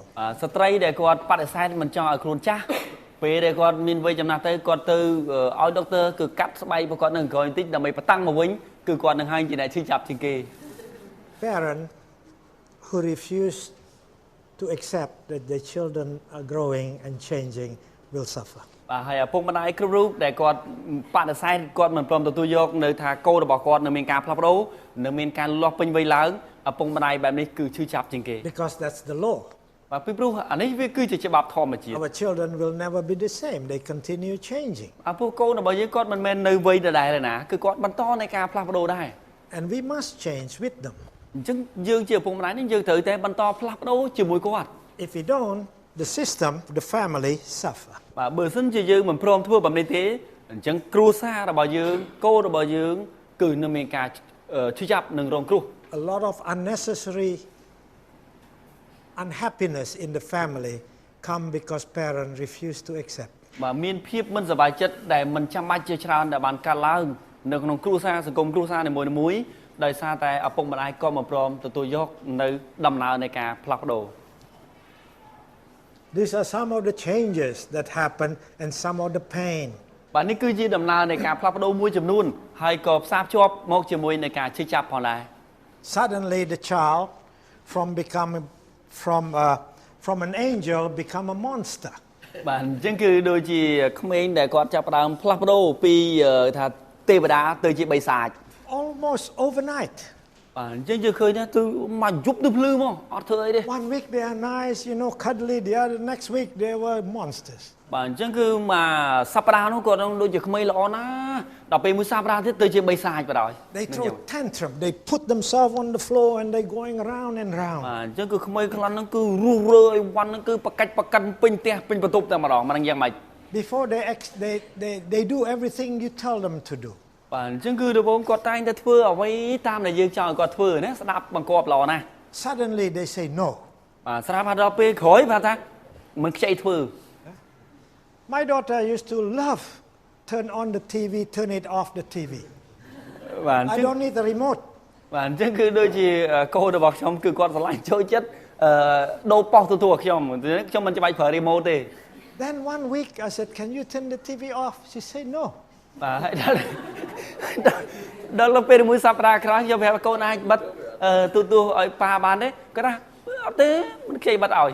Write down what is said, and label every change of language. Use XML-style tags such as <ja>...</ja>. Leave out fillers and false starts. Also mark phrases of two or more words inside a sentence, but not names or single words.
<km>ស្ត្រីដែលគាត់បដិសេធមិនចង់ឲ្យខ្លួនចាស់ពេលដែលគាត់មានវ័យចំណាស់ទៅគាត់ទៅឲ្យដុកទ័រគឺកាត់ស្បែករបស់គាត់នឹងក្រោយបន្តិចដើម្បីបតាំងមកវិញគឺគាត់នឹងហើយជាអ្នកឈឺចាប់ជាងគេ</km> <en>Parent who refuse to accept that their children are growing and changing will suffer.</en> <km>បាទហើយឪពុកម្ដាយគ្រប់រូបដែលគាត់បដិសេធគាត់មិនព្រមទទួលយកនៅថាកូនរបស់គាត់នៅមានការផ្លាស់ប្ដូរនៅមានការលាស់ពេញវ័យឡើងឪពុកម្ដាយបែបនេះគឺឈឺចាប់ជាងគេ</km> <en>Because that's the law.</en> <km>បាទពីព្រោះអានេះវាគឺជាច្បាប់ធម្មជាតិ</km> <en>Our children will never be the same. They continue changing.</en> <km>ពួកកូនរបស់យើងគាត់មិនមែននៅវ័យដដែលទេណាគឺគាត់បន្តនៃការផ្លាស់ប្ដូរដែរ</km> <en>And we must change with them.</en> <km>អញ្ចឹងយើងជាឪពុកម្ដាយនេះយើងត្រូវតែបន្តផ្លាស់ប្ដូរជាមួយគាត់</km> <en>If we don't, the system, the family suffer.</en> <km>បាទបើសិនជាយើងមិនព្រមធ្វើបែបនេះទេអញ្ចឹងគ្រួសាររបស់យើងកូនរបស់យើងគឺនឹងមានការឈឺចាប់និងរងគ្រោះ</km> <en>A lot of unnecessary unhappiness in the family come because parents refuse to accept.</en> <km>បាទមានភាពមិនសប្បាយចិត្តដែលមិនចាំបាច់ជាច្រើនដែលបានកើតឡើងនៅក្នុងគ្រួសារសង្គមគ្រួសារនីមួយៗដោយសារតែឪពុកម្ដាយក៏មិនព្រមទទួលយកនៅដំណើរនៃការផ្លាស់ប្ដូរ</km> <en>These are some of the changes that happen and some of the pain.</en> <km>បាទនេះគឺជាដំណើរនៃការផ្លាស់ប្ដូរមួយចំនួនហើយក៏ផ្សារភ្ជាប់មកជាមួយនៃការឈឺចាប់ផងដែរ</km> <en>Suddenly the child from an angel become a monster.</en> <km>បាទអញ្ចឹងគឺដូចជាក្មេងដែលគាត់ចាប់ផ្ដើមផ្លាស់ប្ដូរពីថាទេវតាទៅជាបិសាច</km> <en>Almost overnight.</en> <km>បាទអញ្ចឹងយើងឃើញថាគឺមកយប់ទៅភ្លឺមកអត់ធ្វើអីទេ</km> <en>One week they are nice, cuddly. The next week they were monsters.</en> <km>បាទអញ្ចឹងគឺមកសប្តាហ៍នោះគាត់ដូចជាក្មេងល្អណាស់ដល់ពេលមួយសប្តាហ៍ទៀតទៅជាបិសាចបណ្ដោយ</km> <en>They throw tantrum. They put themselves on the floor and they going round and round.</en> <km>បាទអញ្ចឹងគឺក្មេងខ្លះហ្នឹងគឺរុះរើឲ្យវ៉ាន់ហ្នឹងគឺបកាច់បកិនពេញផ្ទះពេញបន្ទប់តែម្ដងមិនយ៉ាងម៉េច</km> <en>Before they do everything you tell them to do.</en> <km>បាទអញ្ចឹងគឺដំបូងគាត់តែងតែធ្វើអ្វីតាមដែលយើងចង់ឲ្យគាត់ធ្វើណាស្ដាប់បង្គាប់ល្អណាស់</km> <en>Suddenly they say no.</en> <km>បាទស្រាប់ដល់ពេលក្រោយបាទថាមិនខ្ចីធ្វើ</km> <en>My daughter used to love turn on the TV, turn it off the TV.</en> <km>បាទ</km> <en>I don't need the remote.</en> <km>បាទអញ្ចឹងគឺដូចជាកូនរបស់ខ្ញុំគឺគាត់ស្រឡាញ់ចូលចិត្តដូរប៉ោះទទួលខ្ញុំមិនច្បាច់ប្រើ remote ទេ</km> <en>Then one week I said, "Can you turn the TV off?" She said no.</en> <km>បាទដល់ពេលមួយសប្តាហ៍ក្រោយខ្ញុំប្រាប់កូនអាចបិទទូរទស្សន៍ឲ្យប៉ាបានទេគាត់ថាអត់ទេមិនខ្ចីបិទឲ្យ</km>